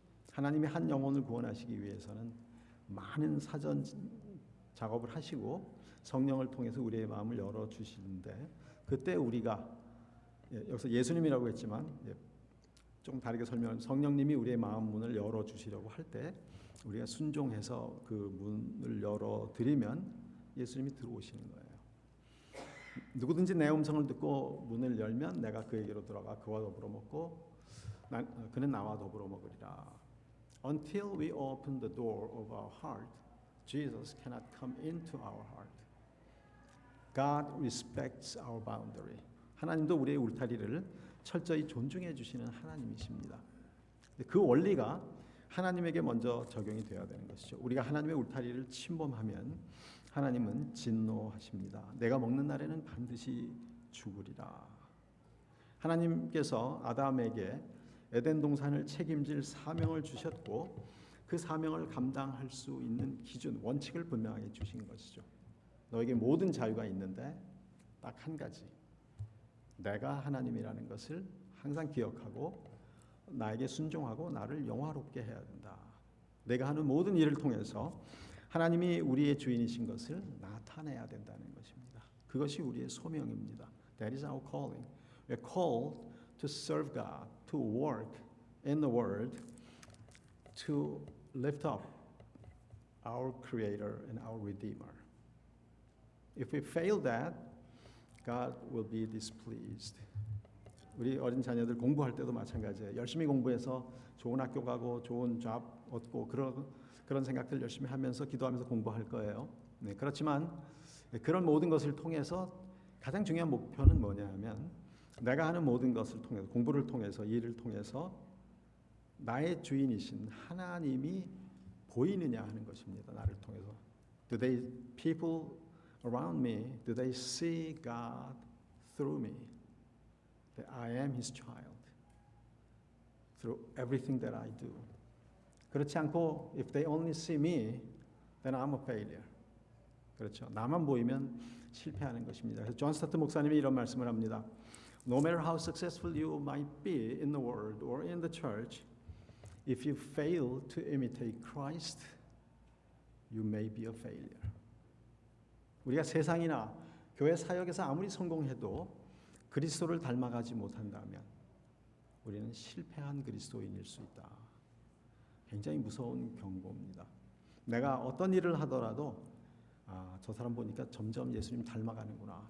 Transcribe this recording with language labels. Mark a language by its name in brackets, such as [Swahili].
[Korean] 하나님이 한 영혼을 구원하시기 위해서는 많은 사전 작업을 하시고 성령을 통해서 우리의 마음을 열어주시는데 그때 우리가 여기서 예수님이라고 했지만 조금 다르게 설명하면 성령님이 우리의 마음 문을 열어주시려고 할 때 우리가 순종해서 그 문을 열어드리면 예수님이 들어오시는 거예요. 누구든지 내 음성을 듣고 문을 열면 내가 그에게로 들어가 그와 더불어 먹고 그는 나와 더불어 먹으리라. [English] Until we open the door of our heart, Jesus cannot come into our heart. God respects our boundary. [Korean] 하나님도 우리의 울타리를 철저히 존중해 주시는 하나님이십니다. 그 원리가 하나님에게 먼저 적용이 되어야 되는 것이죠. 우리가 하나님의 울타리를 침범하면 하나님은 진노하십니다. 내가 먹는 날에는 반드시 죽으리라. 하나님께서 아담에게 에덴 동산을 책임질 사명을 주셨고 그 사명을 감당할 수 있는 기준, 원칙을 분명하게 주신 것이죠. 너에게 모든 자유가 있는데 딱 한 가지. 내가 하나님이라는 것을 항상 기억하고 나에게 순종하고 나를 영화롭게 해야 된다. 내가 하는 모든 일을 통해서 하나님이 우리의 주인이신 것을 나타내야 된다는 것입니다. 그것이 우리의 소명입니다. [English] That is our calling. We're called to serve God, to work in the world, to lift up our Creator and our Redeemer. If we fail that, God will be displeased. [Korean] 우리 어린 자녀들 공부할 때도 마찬가지예요. 열심히 공부해서 좋은 학교 가고 좋은 잡 얻고 그런 생각들 열심히 하면서 기도하면서 공부할 거예요. 네, 그렇지만 그런 모든 것을 통해서 가장 중요한 목표는 뭐냐면 내가 하는 모든 것을 통해서 공부를 통해서 일을 통해서 나의 주인이신 하나님이 보이느냐 하는 것입니다. 나를 통해서. [English] Do they people around me, do they see God through me? That I am His child through everything that I do. [Korean] 그렇지 않고 [English] if they only see me, then I'm a failure. [Korean] 그렇죠. 나만 보이면 실패하는 것입니다. 그래서 존 스타트 목사님이 이런 말씀을 합니다. [English] No matter how successful you might be in the world or in the church, if you fail to imitate Christ, you may be a failure. [Korean] 우리가 세상이나 교회 사역에서 아무리 성공해도 그리스도를 닮아가지 못한다면 우리는 실패한 그리스도인일 수 있다. 굉장히 무서운 경고입니다. 내가 어떤 일을 하더라도 저 사람 보니까 점점 예수님 닮아가는구나.